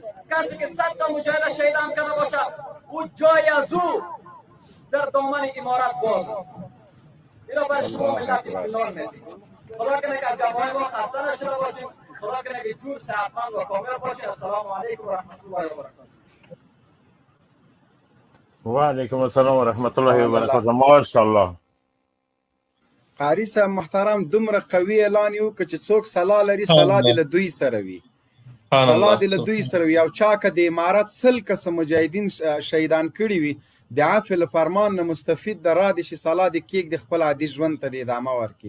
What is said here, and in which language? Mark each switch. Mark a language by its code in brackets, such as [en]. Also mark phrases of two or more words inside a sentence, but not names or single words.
[fa] کسی که 100 تا مجاهد شهید هم کنه باشه او جای از او در دامن امارت باز است. اینو برای شما ملت اطمینان میدیم. خدا کنه که از گواهی ما خسته نشده باشیم. خدا کنه که دور صحتمند و کامل باشیم. [ar] السلام علیکم و رحمت الله و برکاته. و علیکم السلام و رحمت الله و برکاته. ماشاءالله. [ps] قاری صاحب محترم دومره قوي اعلان یو که چې څوک سلا لري سلا دې له دوی سره وي. سلا دې له دوی سره وي او چا که د امارت 100 کسه مجاهدین شهیدان کړي وي د عفو فرمان نه مستفید د را دي چې سلا دې کېږدي خپل عادي ژوند ته دې ادامه ورکړي.